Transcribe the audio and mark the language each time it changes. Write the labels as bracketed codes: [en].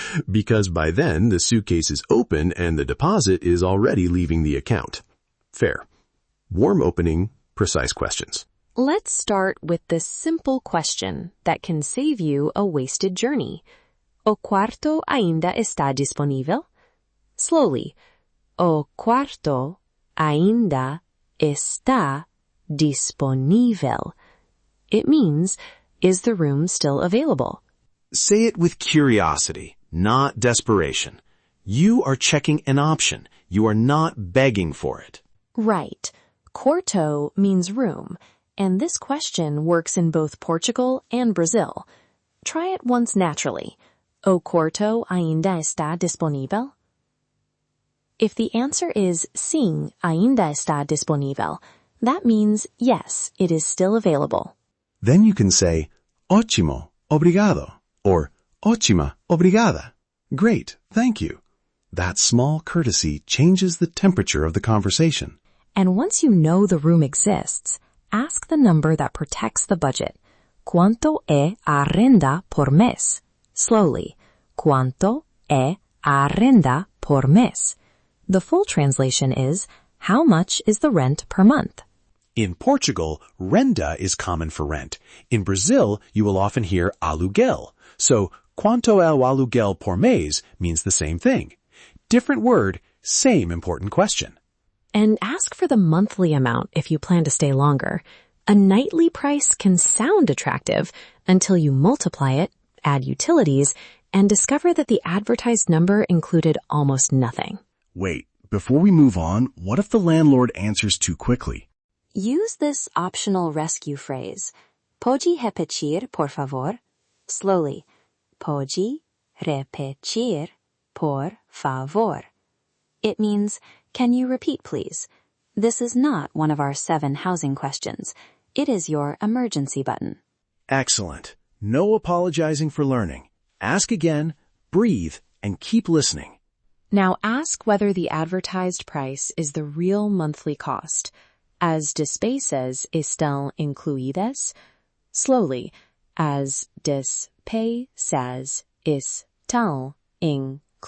[en] Because by then, the suitcase is open and the deposit is already leaving the account. Fair. Warm opening, precise questions. Let's start with this simple question that can save you a wasted journey. [pt] O quarto ainda está disponível? [en] Slowly. [pt] O quarto ainda está disponível. [en] It means, is the room still available? Say it with curiosity, not desperation. You are checking an option. You are not begging for it. Right. Quarto means room, and this question works in both Portugal and Brazil. Try it once naturally. [pt] O quarto ainda está disponível? [en] If the answer is [pt] sim, ainda está disponível, [en] that means yes, it is still available. Then you can say, [pt] ótimo, obrigado, [en] or [pt] ótima, obrigada. [en] Great, thank you. That small courtesy changes the temperature of the conversation. And once you know the room exists, ask the number that protects the budget. [pt] ¿Cuánto é a renda por mes? [en] Slowly. [pt] ¿Cuánto é a renda por mes? [en] The full translation is, how much is the rent per month? In Portugal, renda is common for rent. In Brazil, you will often hear aluguel. So, [pt] quanto é o aluguel por mês [en] means the same thing. Different word, same important question. And ask for the monthly amount if you plan to stay longer. A nightly price can sound attractive until you multiply it, add utilities, and discover that the advertised number included almost nothing. Wait, before we move on, what if the landlord answers too quickly? Use this optional rescue phrase. [pt] Pode repetir, por favor? [en] Slowly. [pt] Pode repetir, por favor. [en] It means, can you repeat, please? This is not one of our 7 housing questions. It is your emergency button. Excellent. No apologizing for learning. Ask again, breathe, and keep listening. Now ask whether the advertised price is the real monthly cost. [pt] As despesas estão incluídas? [en] Slowly. [pt] As despesas estão incluídas.